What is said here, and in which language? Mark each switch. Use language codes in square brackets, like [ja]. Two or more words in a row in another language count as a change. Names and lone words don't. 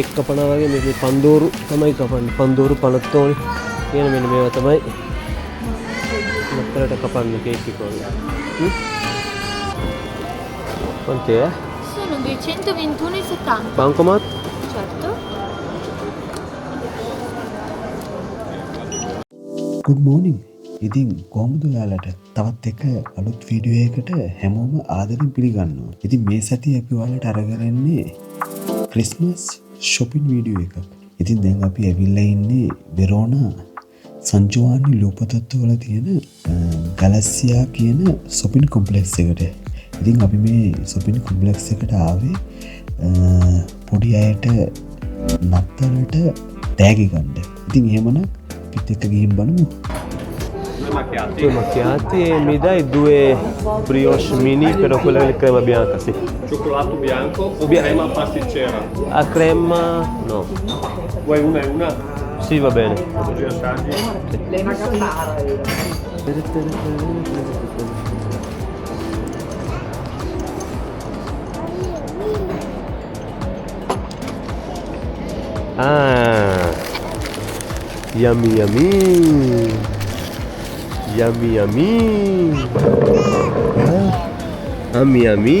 [si] කපනවා වගේ මේකේ පන්දෝරු තමයි කපන්නේ පන්දෝරු 50 ඕනේ කියන මෙන්න මේවා තමයි නත්තරට කපන්නේ කේක් එක වගේ [it] quanto è? Sono 221,70 bancomat? certo [en] good morning [si] ඉතින් කොහොමද ඔයාලට තවත් එක අලුත් වීඩියෝ එකකට හැමෝම ආදරෙන් පිළිගන්නවා. ඉතින් මේ සතියේ අපි ඔයාලට අරගෙන එන්නේ [en] Christmas shopping [si] වීඩියෝ එකක්. ඉතින් දැන් අපි ඇවිල්ලා ඉන්නේ වෙරෝනා සන් ජෝවානි ලූපතොත්ත වල තියෙන ගැලැසියා කියන [en] shopping complex [si] එකට. ඉතින් අපි මේ [en] shopping complex [si] එකට ආවේ පොඩි අයට නත්තලට තෑගි ගන්න. ඉතින් එහෙමනම් පිට එක ගිහින් බලමු. [it] Due macchiati e mi dai due brioche mini però quella di crema bianca, sì. Cioccolato bianco o crema pasticcera? A crema no. Vuoi una e una? Sì, va bene. Così assaggi. [en] Ah, yummy yummy. Yummy yummy. Yummy yummy.